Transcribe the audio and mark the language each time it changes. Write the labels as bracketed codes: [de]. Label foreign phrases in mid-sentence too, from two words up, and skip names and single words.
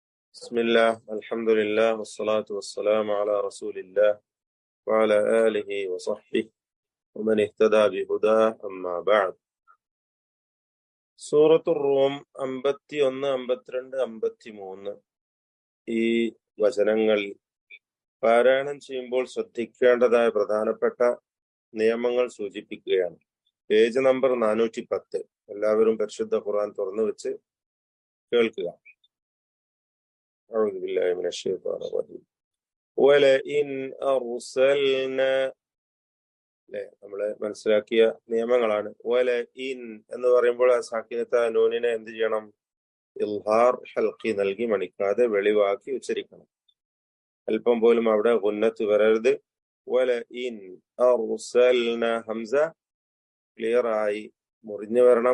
[ar] بسم الله الحمد لله والصلاة والسلام على رسول الله وعلى آله وصحبه ومن اهتدى بهداه أما بعد. [ml] സൂറത്തുർ റൂം 51, 52, 53 ഈ വചനങ്ങൾ പാരായണം ചെയ്യുമ്പോൾ ശ്രദ്ധിക്കേണ്ടതായ പ്രധാനപ്പെട്ട നിയമങ്ങൾ സൂചിപ്പിക്കുകയാണ്. പേജ് നമ്പർ 410. എല്ലാവരും പരിശുദ്ധ ഖുർആൻ തുറന്നു വെച്ച് കേൾക്കുക. [ar] أعوذ بالله من الشيطان الرجيم. ولئن أرسلنا [ml] നമ്മള് മനസ്സിലാക്കിയ നിയമങ്ങളാണ്. വലഇൻ എന്ന് പറയുമ്പോൾ ആ സാക്കിനത്ത നൂനിനെ എന്ത് ചെയ്യണം? [ar] إظهار حلقي [ml] നൽകി മണിക്കാതെ വെളിവാക്കി ഉച്ചരിക്കണം. അല്പം പോലും അവിടെ ഗുന്നത്ത് വരരുത്. [ar] ولئن أرسلنا [ml] ഹംസ ക്ലിയർ ആയി മുറിഞ്ഞു വരണം.